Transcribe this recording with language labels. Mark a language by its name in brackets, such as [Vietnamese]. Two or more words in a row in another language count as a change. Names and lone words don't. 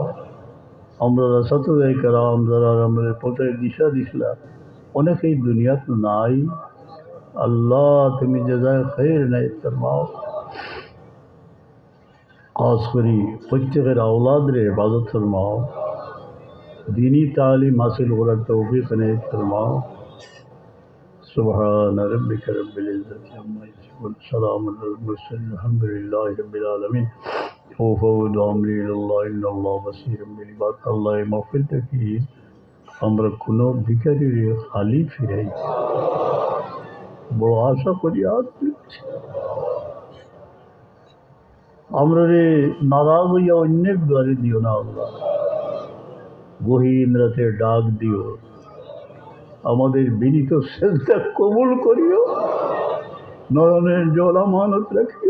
[Bangla] আমরা রাসাতুল কেরাম যারা আমাদের পথে দিশা দিছিলা অনেকেই দুনিয়াতে নাই, আল্লাহ তুমি জাযায়ে খায়র এনায়েত ফরমাও। খাস করি প্রত্যেকের আওলাদরে ইবাদত ফরমাও, দ্বীনি তালিম হাসিল করার তৌফিক এনায়েত ফরমাও। [Arabic] سبحان ربك رب العزة عما يصفون سلام على المرسلين الحمد لله رب العالمين وفوض امری الى الله ان الله بصیر بالعباد। [Bangla] আল্লাহ এই মাহফিলটা কি আমরা কোনো ভিখারির খালি ফিরাই, বড় আশা করি আজ আমরা রে নারাজ হইয়া অন্যের দ্বারে দিও না আল্লাহ, গহীন রাতে ডাক দিও, আমাদের বিনীত সেজদা কবুল করিও, নয়নের জল আমানত রাখিও।